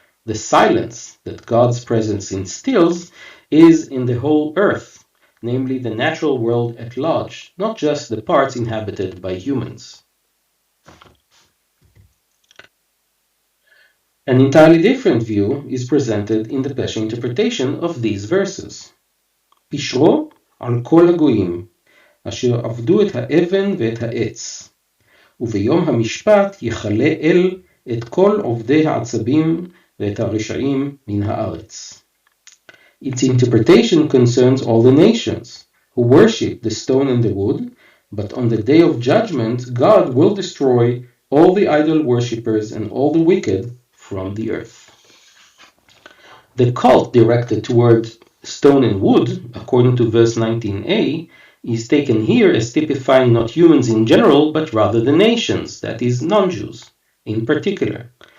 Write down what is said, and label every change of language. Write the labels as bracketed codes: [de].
[en] The silence that God's presence instills is in the whole earth, namely the natural world at large, not just the parts inhabited by humans. An entirely different view is presented in the Pesha interpretation of these verses. [he] Pishro al kol hagoyim, asher avdu et האבן ואת העץ, וביום המשפט יכלה אל את כל עובדי העצבים ואת הרשעים מן הארץ. [en] Its interpretation concerns all the nations who worship the stone and the wood, but on the day of judgment, God will destroy all the idol worshippers and all the wicked from the earth. The cult directed toward stone and wood, according to verse 19a, is taken here as typifying not humans in general, but rather the nations, that is, non-Jews, in particular.